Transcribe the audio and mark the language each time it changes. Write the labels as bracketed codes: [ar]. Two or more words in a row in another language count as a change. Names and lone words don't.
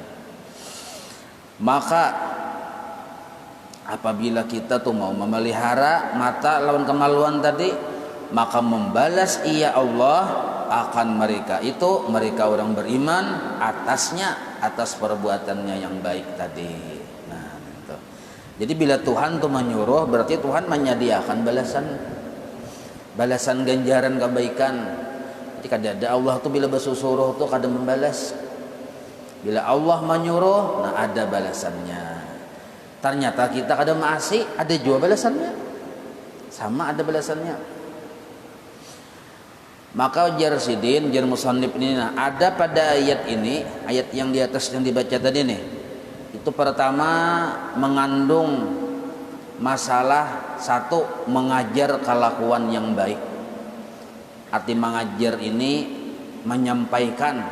[id] Maka apabila kita tuh mau memelihara mata lawan kemaluan tadi, maka membalas ia Allah akan mereka itu, mereka orang beriman atasnya, atas perbuatannya yang baik tadi. Nah, gitu. Jadi bila Tuhan tuh menyuruh, berarti Tuhan menyediakan balasan ganjaran kebaikan. [bjn] Jadi kada Allah tuh bila bersuruh tuh kada membalas. [id] Bila Allah menyuruh, nah ada balasannya. [bjn] Ternyata kita kada maasi, ada juga balasannya. [id] Sama ada balasannya. Maka jar sidin, jar musannif ini, nah, ada pada ayat ini, ayat yang di atas yang dibaca tadi nih, itu pertama mengandung masalah satu, mengajar kelakuan yang baik. Arti mengajar ini menyampaikan.